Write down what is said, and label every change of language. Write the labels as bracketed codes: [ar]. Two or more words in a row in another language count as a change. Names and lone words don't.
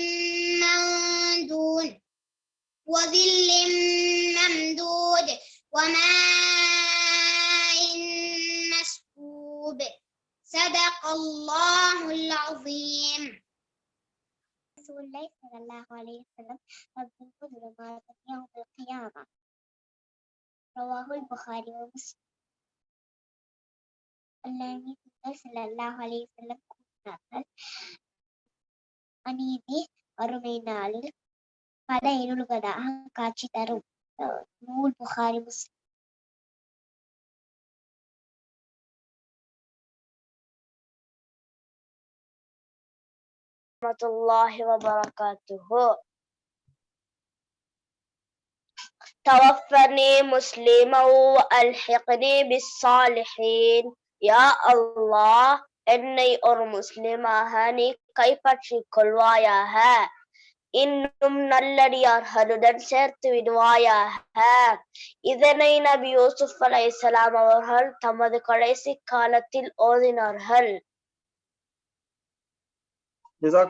[ar] ممدود وظل ممدود وماء مسكوب صدق الله العظيم. رسول الله صلى الله عليه وسلم ربكم ظلمات يوم القيامة. رواه البخاري ومسلم. النبي صلى الله عليه وسلم [ta] கூறினார்கள், அநீதி வறுமை நாளில் பல இருள்களாக காட்சி தரும். நூல் புகாரி முஸ்லிம். [ar] الله وبركاته. توفني مسلما والحقني بالصالحين. يا الله, [ta] என்னை ஒரு முஸ்லிமாக நீ கைப்பற்றிக் கொள்வாயாக, இன்னும் நல்லடியார்களுடன் சேர்த்து விடுவாயாக. இதனை நபி யூசுப் அலைஹிஸ்ஸலாம் அவர்கள் தமது கடைசி காலத்தில் ஓதினார்கள்.